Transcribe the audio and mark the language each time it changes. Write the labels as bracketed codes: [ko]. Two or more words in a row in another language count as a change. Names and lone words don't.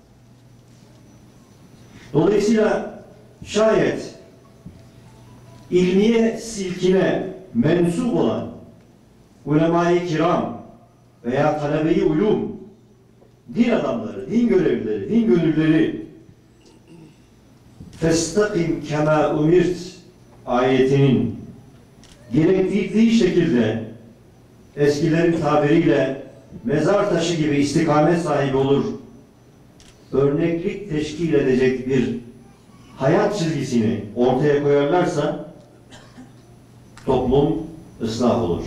[tr] Dolayısıyla şayet ilmiye silkine mensup olan ulema-i kiram veya talebe-i ulum, din adamları, din görevlileri, din gönülleri [ar] فَاسْتَقِمْ كَمَا اُمِرْتِ [tr] ayetinin gerektirdiği şekilde eskilerin tabiriyle mezar taşı gibi istikamet sahibi olur, örneklik teşkil edecek bir hayat çizgisini ortaya koyarlarsa toplum ıslah olur.